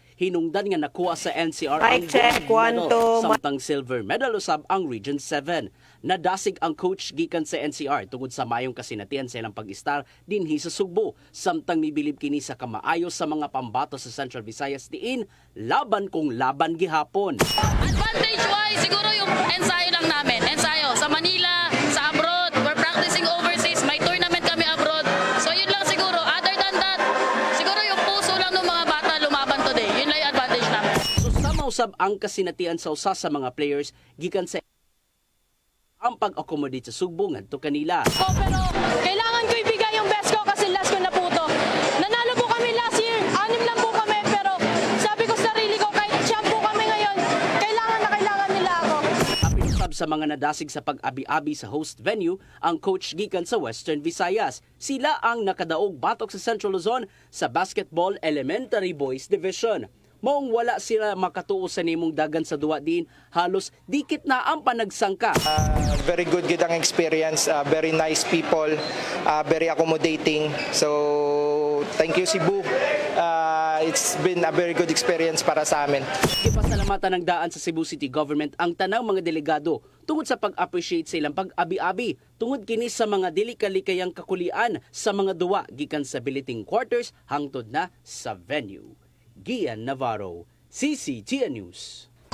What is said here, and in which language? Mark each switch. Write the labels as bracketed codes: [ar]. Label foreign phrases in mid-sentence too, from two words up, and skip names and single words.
[ceb] Hinungdan nga nakuha sa NCR ang gold medal, samtang silver medal usab ang Region 7. Nadasig ang coach gikan sa NCR tungod sa mayong kasinatian sa ilang pag-star dinhi sa Sugbo, samtang mibilib kini sa kamaayo sa mga pambato sa Central Visayas diin [tl] laban kung laban [ceb] gihapon. [en] Advantage-wise, [tl] siguro yung ensayo lang namin. Ensayo sa Manila, sa abroad. [en] We're practicing overseas. [tl] May tournament kami abroad. So yun lang siguro. [en] Other than that, [tl] siguro yung puso lang ng mga bata lumaban today. Yun lang yung advantage namin. [ceb] So sama usab ang kasinatian sa usa sa mga players gikan sa ang pag-accommodate sa Sugbo ngadto kanila. [tl] Pero kailangan ko ibigay yung best ko kasi last ko na po to. Nanalo po kami [en] last year. [tl] 6 lang po kami. Pero sabi ko sa sarili ko, kahit champ po kami ngayon, kailangan nila ako. [ceb] Apinusab sa mga nadasig sa pag-abi-abi sa host venue ang coach gikan sa Western Visayas. Sila ang nakadaog batok sa Central Luzon sa Basketball Elementary Boys Division. Maong wala sila makatuo sa nimong dagan sa duwa din, halos dikit na ang panagsangka. [en] Very good ang experience, very nice people, very accommodating. So, thank you Cebu. It's been a very good experience [tl] para sa amin. [ceb] Ipasalamatan ng daan sa Cebu City Government ang tanang mga delegado tungod sa pag-appreciate sa ilang pag-abi-abi tungod kini sa mga dili-kalikayang kakulian sa mga duwa gikan sa billeting quarters hangtod na sa venue. Gian Navarro, CCTN News.